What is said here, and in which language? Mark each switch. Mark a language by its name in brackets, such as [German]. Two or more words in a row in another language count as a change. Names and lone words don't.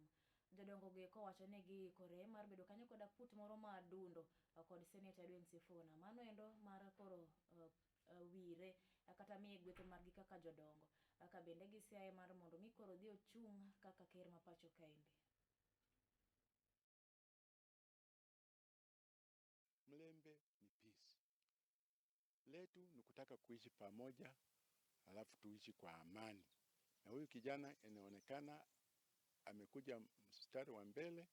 [Luo (Kenya and Tanzania)] Jodongo gi kowacho ni giikore mar bedo kanyo kod aput moro madundo kod seneta Edwin Sifuna mano endo mar koro wire kata miye gwetho margi kaka jodongo ka bende gisiaye mar mondo mi koro dhi ochung' kaka ker ma pacho kaendi. [Swahili] Mlembe ni peace. Letu ni kutaka kuishi pamoja, alafu tuishi kwa amani. Na huyu kijana inaonekana amekuja mstari wa mbele.